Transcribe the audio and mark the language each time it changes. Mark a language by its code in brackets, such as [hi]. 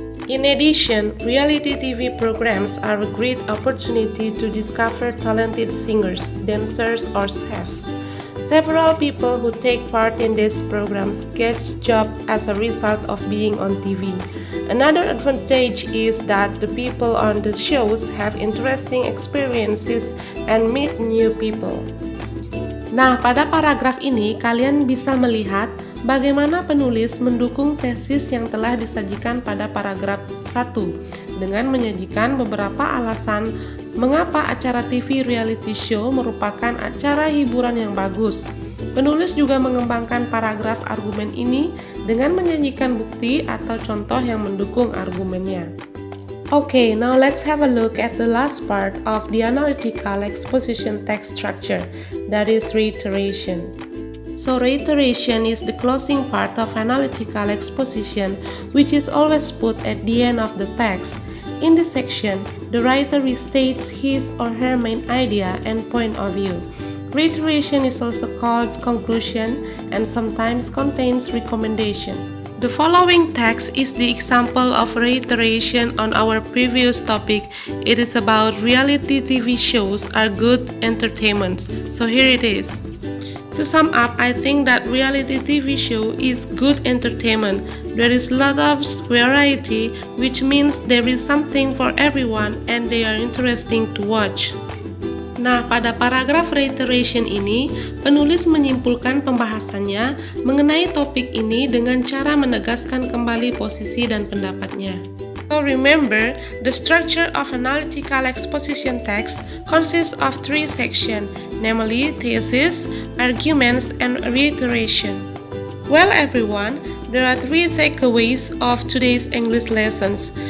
[en] In addition, reality TV programs are a great opportunity to discover talented singers, dancers, or chefs. Several people who take part in these programs get jobs as a result of being on TV. Another advantage is that the people on the shows have interesting experiences and meet new people. [id] Nah, pada paragraf ini kalian bisa melihat bagaimana penulis mendukung tesis yang telah disajikan pada paragraf 1 dengan menyajikan beberapa alasan mengapa acara TV reality show merupakan acara hiburan yang bagus. Penulis juga mengembangkan paragraf argumen ini dengan menyajikan bukti atau contoh yang mendukung argumennya. [en] Okay, now let's have a look at the last part of the analytical exposition text structure, that is reiteration. So reiteration is the closing part of analytical exposition, which is always put at the end of the text. In this section, the writer restates his or her main idea and point of view. Reiteration is also called conclusion and sometimes contains recommendation. The following text is the example of reiteration on our previous topic. It is about reality TV shows are good entertainments. So here it is. To sum up, I think that reality TV show is good entertainment. There is a lot of variety, which means there is something for everyone and they are interesting to watch. [id] Nah, pada paragraf reiteration ini, penulis menyimpulkan pembahasannya mengenai topik ini dengan cara menegaskan kembali posisi dan pendapatnya. [en] So remember, the structure of analytical exposition text consists of 3 sections, namely thesis, arguments, and reiteration. Well everyone, there are 3 takeaways of today's English lessons.